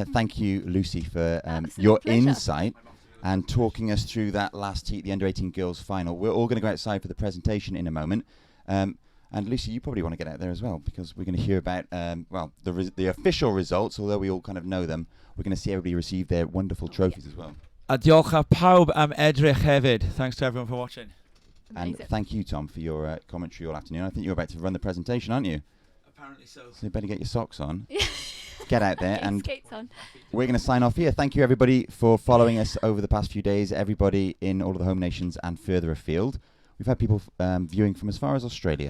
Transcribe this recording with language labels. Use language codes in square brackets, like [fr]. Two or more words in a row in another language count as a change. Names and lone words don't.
[en] Thank you, Lucy, for your insight and talking us through that last heat, the under-18 girls final. We're all going to go outside for the presentation in a moment. And Lucy, you probably want to get out there as well, because we're going to hear about the official results. Although we all kind of know them, we're going to see everybody receive their wonderful trophies as well. [cy] A diolch a pawb am edrych hefyd. [en] Thanks to everyone for watching. Amazing. And thank you, Tom, for your commentary all afternoon. I think you're about to run the presentation, aren't you? Apparently so. So you better get your socks on. Get out there and skates on. We're going to sign off here. Thank you, everybody, for following us over the past few days. Everybody in all of the home nations and further afield. We've had people viewing from as far as Australia.